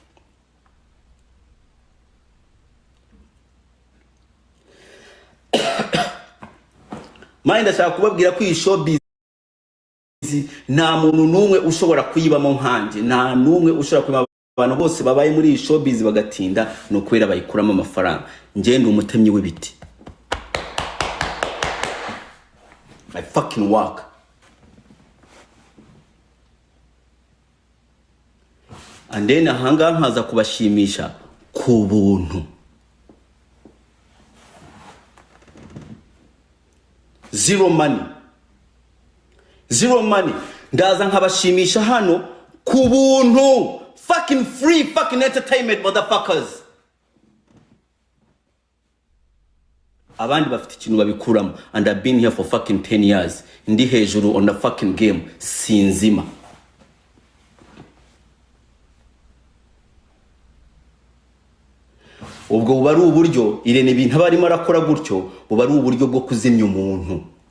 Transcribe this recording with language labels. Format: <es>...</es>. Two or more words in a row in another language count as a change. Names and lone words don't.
<rw>Mani ndashaka kubabwira ko iyi showbiz nta muntu numwe ushobora kuyibamo nkanje, nta numwe ushobora kuyibamo. Abantu bose babaye muri iyi showbiz bagatinda no kwera bayikuramo amafaranga. Ngende umutemyi w'ibiti.</rw> <en>I fucking work. And then</en> <rw>ahanga nkaza kubashimisha ku buntu.</rw> <en>Zero money.</en> <rw>Ndaza nkabashimisha hano ku buntu.</rw> <en>Fucking free fucking entertainment, motherfuckers.</en> <rw>Abandi bafite ikintu babikuramo,</rw> <en>and I've been here for fucking 10 years.</en> <rw>Ndi hejuru</rw> <en>on the fucking game,</en> <rw>sinzima. Ubwo buba ari uburyo Irene ibintu abarimo arakora gutyo, buba ari uburyo bwo kuzimya umuntu.</rw>